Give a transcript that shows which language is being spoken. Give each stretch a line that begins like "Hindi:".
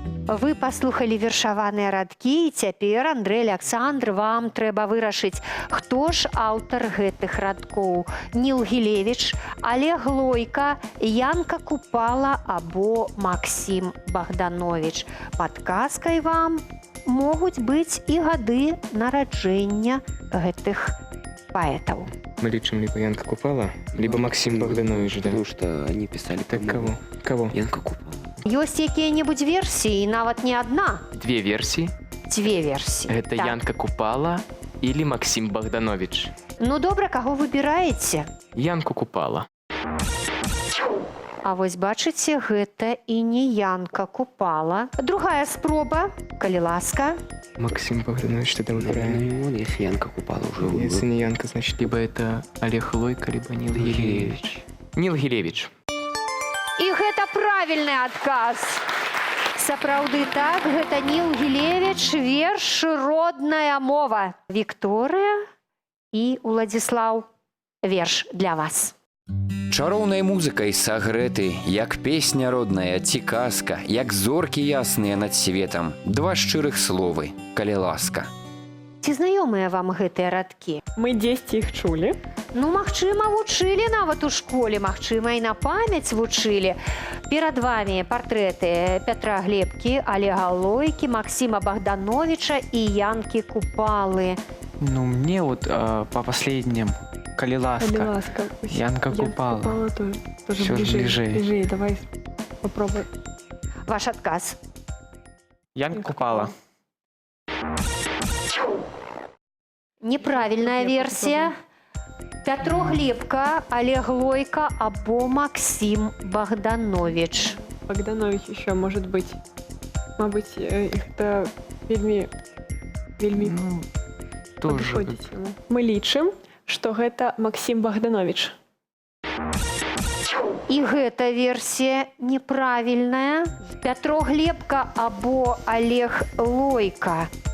Belarusian: Вы паслухалі вершаваныя радкі, і цяпер, Андрэй, Аляксандр, вам трэба вырашыць, хто ж аўтар гэтых радкоў. Ніл Гілевіч, Олег Лойка, Янка Купала або Максім Богданович. Падказкай вам могуць быць і гады нараджэння гэтых паэтаў. Мы лічым
Russian: либо Янка Купала, либо Максим Богданович, да? Потому что они писали, Так по-моему, Кого? Янка Купала.
Belarusian: Ёсць якія-небудзь версіі, нават не адна,
Russian: Две версии.
Belarusian: дзве версіі.
Russian: Это Так. Янка Купала или Максим Богданович.
Belarusian: Ну добра, каго выбіраеце? Янку Купала. А вось бачыце, гэта і не Янка Купала. Другая спроба, калі ласка.
Russian: Максим Богданович тогда выбираем. Ну, вот, если Янка Купала уже... Если не Янка, значит, либо это Олег Лойко, либо Нил Гилевич. Нил Гилевич.
Belarusian: І гэта правільны адказ. Сапраўды так, гэта Ніл Гілевіч, верш «Родная мова». Вікторыя і Уладзіслаў, верш для вас. Чароўнай музыкай сагрэты, як песня родная ці казка, як зоркі ясныя над светам, два шчырых словы, калі ласка. Ці знаёмыя вам гэтыя радкі? Мы дзесьці іх чулі. Ну, магчыма, вучылі нават у школе, магчыма, і на памяць вучылі. Перад вамі партрэты Пятра Глебкі, Олега Лойкі, Максіма Богдановича і Янкі Купалы.
Russian: Ну, мне вот по последним,
Belarusian: коли ласка. ласка. Янка Купала.
Russian: Тоже Всё ближе. ближе. Ближе, давай попробуй.
Belarusian: Ваш адказ. Янка Купала.
Russian: Неправильная версия. Пятро Глебка, Олег Лойко або Максим Богданович. Богданович еще может быть.
Belarusian: Мабуть, это вельмі
Russian: Ну, тоже. подходить ему.
Belarusian: Мы лічым, что гэта Максим Богданович. І гэта версія неправільная. Пятро Глебка або Олег Лойко.